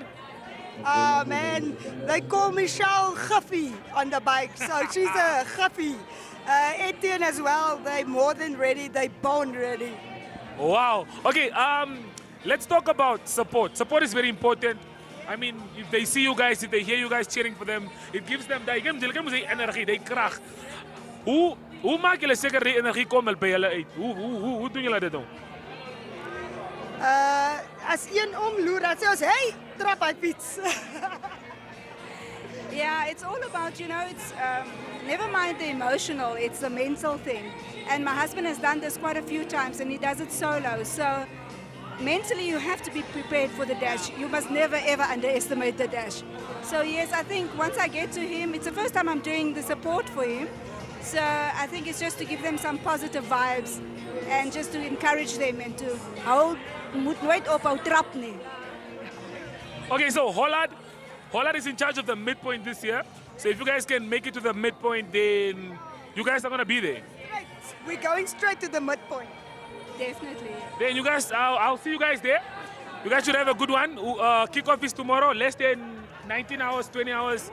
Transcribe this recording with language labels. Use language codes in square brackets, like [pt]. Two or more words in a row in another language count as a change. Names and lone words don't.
[en] Oh man, they call Michelle Guffy on the bike, so she's a Guffy. Etienne as well, they're more than ready, they're born ready. Wow. Okay, let's talk about support. Support is very important. I mean, if they see you guys, if they hear you guys cheering for them, it gives them [af] die energie, die krag. Hoe maak julle seker die energie kom by julle uit? Hoe doen julle dit dan? As een omloer, dan sê ons, hey, trap hy fiets. [en] Yeah, it's all about, it's never mind the emotional, it's the mental thing. And my husband has done this quite a few times and he does it solo. So mentally you have to be prepared for the dash. You must never ever underestimate the dash. So yes, I think once I get to him, it's the first time I'm doing the support for him. So I think it's just to give them some positive vibes and just to encourage them and to [af] moet nooit ophou trap nie. [en] Okay, so Hollard is in charge of the midpoint this year. So if you guys can make it to the midpoint, then you guys are going to be there. Right. We're going straight to the midpoint. Definitely. Then you guys, I'll see you guys there. You guys should have a good one. Kickoff is tomorrow, less than 19 hours, 20 hours.